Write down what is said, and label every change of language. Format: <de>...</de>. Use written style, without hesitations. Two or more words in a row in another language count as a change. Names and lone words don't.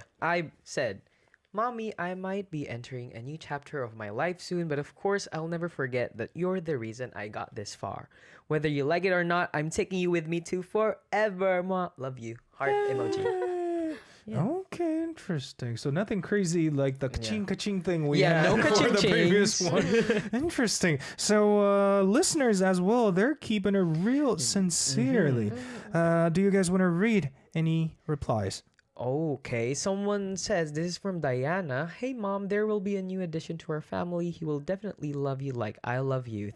<en>I said, Mommy, I might be entering a new chapter of my life soon, but of course, I'll never forget that you're the reason I got this far. Whether you like it or not, I'm taking you with me too forever, Ma. Love you. Heart emoji. Yeah. Okay, interesting. So nothing crazy like the ka-ching thing we had no for the previous ka-ching-chings. one. Interesting. So listeners as well, they're keeping it real sincerely. Do you guys want to read any replies? Okay, someone says, this is from Diana. Hey, Mom, there will be a new addition to our family. He will definitely love you like I love you.</en>